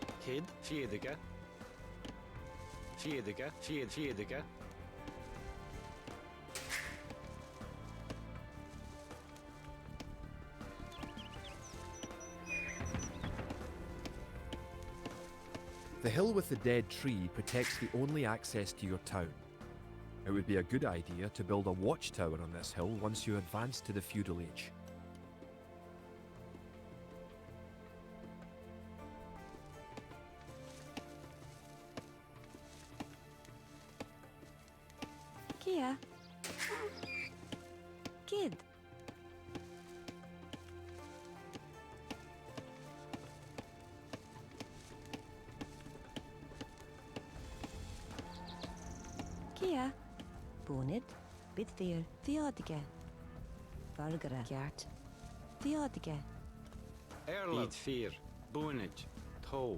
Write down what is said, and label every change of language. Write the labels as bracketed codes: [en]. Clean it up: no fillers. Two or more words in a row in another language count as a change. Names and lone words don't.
[en] Kid, Fiedega. Fiedega, Fiedega. The hill with the dead tree protects the only access to your town. It would be a good idea to build a watchtower on this hill once you advance to the feudal age. Kia. Kid. Kia. Bonid. Bidthir. Theodige. Vargara. Gjart. Theodige. Erlov. Bid Fear. Boonage. Toe.